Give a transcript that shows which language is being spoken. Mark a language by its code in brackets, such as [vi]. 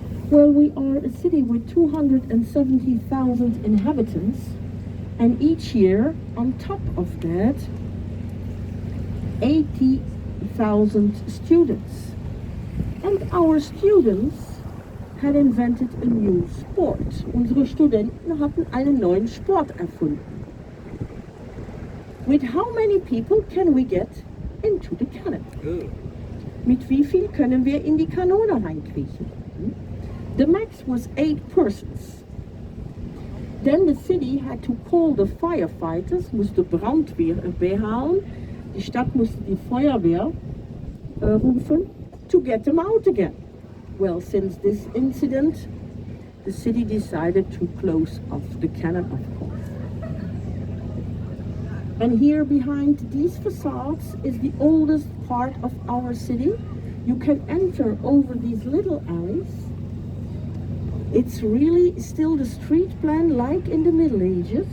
[en] Well, we are a city with 270,000 inhabitants, and each year, on top of that, 80,000 students. And our students had invented a new sport. [de] Unsere Studenten hatten einen neuen Sport erfunden. [en] With how many people can we get into the cannon? [de] Mit wie viel können wir in die Kanone reinkriechen? [en] The max was 8 persons. Then the city had to call the firefighters, [nl] musste Brandwehr erbij halen. [de] Die Stadt musste die Feuerwehr rufen [en] to get them out again. Well, since this incident, the city decided to close off the cannon, of course. And here behind these facades is the oldest part of our city. You can enter over these little alleys. It's really still the street plan like in the Middle Ages.